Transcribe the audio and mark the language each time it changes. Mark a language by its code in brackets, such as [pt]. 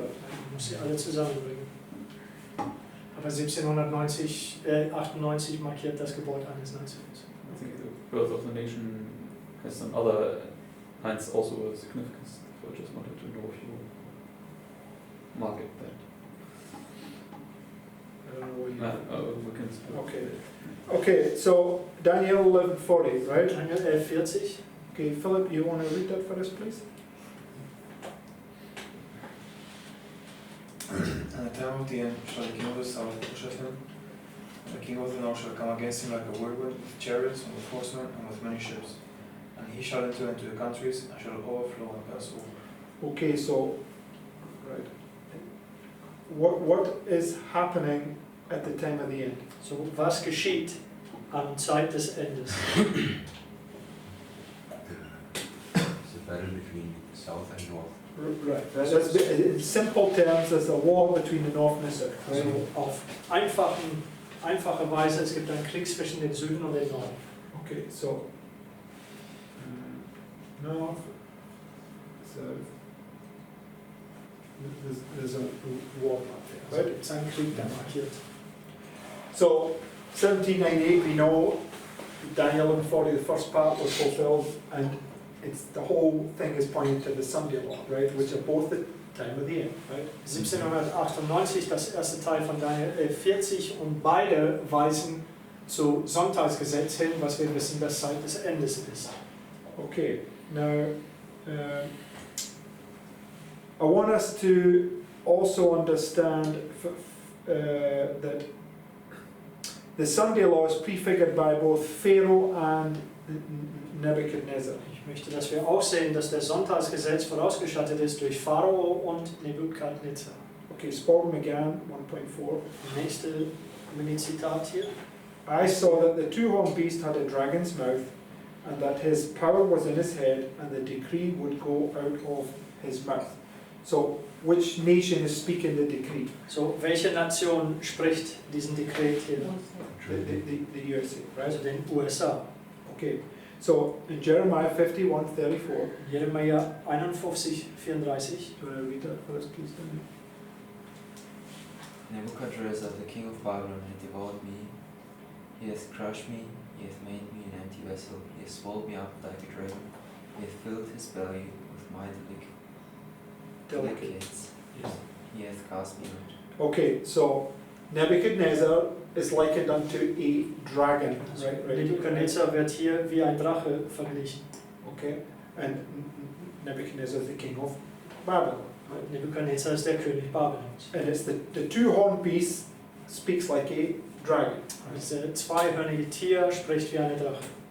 [de] Man muss sie alle zusammenbringen. Aber 1798 markiert das Geburt eines Nations. [en] I think the birth of the nation has some other lines also a significance, so I just wanted to know if you mark it that. I don't know what you We can speak. Okay. Okay, so Daniel 11:40, right? [de] Daniel 11, 40. [en] Okay, Philip, you want to read that for us, please? And the time of the end shall the king of the south push at him, and the king of the north shall come against him like a whirlwind, with chariots and with horsemen and with many ships. And he shall enter into the countries and shall overflow and pass over. Okay, so, right. What is happening at the time of the end? [de] So, was geschieht am Zeit des Endes? [en] It's a battle between south and north. Right. That's, in simple terms, there's a war between the north and the south. Right? [de] Also auf einfache Weise, es gibt einen Krieg zwischen dem Süden und dem Norden. [en] Okay, so north, south. There's a war up there, [de] Also [en] right? [de] gibt es einen Krieg, der markiert. [en] So 1798, we know Daniel 11:40, the first part was fulfilled, and it's the whole thing is pointing to the Sunday law, right? Which are both the time of the end, right? [de] 1798, das erste Teil von Daniel 40 und beide weisen zu Sonntagsgesetz hin, was wir wissen, dass Zeit des Endes ist. [en] Okay, now I want us to also understand that the Sunday law is prefigured by both Pharaoh and Nebuchadnezzar. [de] Ich möchte, dass wir auch sehen, dass der Sonntagsgesetz vorausgestattet ist durch Pharao und Nebukadnezar. [en] Okay, Spalding McGann 1.4. [de] Nächste Mini-Zitat hier. [en] I saw that the two-horned beast had a dragon's mouth, and that his power was in his head, and the decree would go out of his mouth. So, which nation is speaking the decree? [de] So, welche Nation spricht diesen Dekret hier? [en] The USA, right? [de] Also den USA. [en] Okay. So, in Jeremiah 51:34, [de] Jeremia 51, 34. [en] do you want to read that for us, please, Daniel? Nebuchadnezzar, the king of Babylon, had devoured me. He hath crushed me, he hath made me an empty vessel, he hath swallowed me up like a dragon, he hath filled his belly with my delicates, Yes. he hath cast me out. Okay, so Nebuchadnezzar is likened unto a dragon, right? [de] Nebukadnezar wird hier wie ein Drache verglichen. [en] Okay, and Nebuchadnezzar is the king of Babylon. [de] Nebukadnezar ist der König Babylons. [en] And it's the two-horned beast speaks like a dragon. [de] Das zweihörnige Tier spricht wie eine Drache.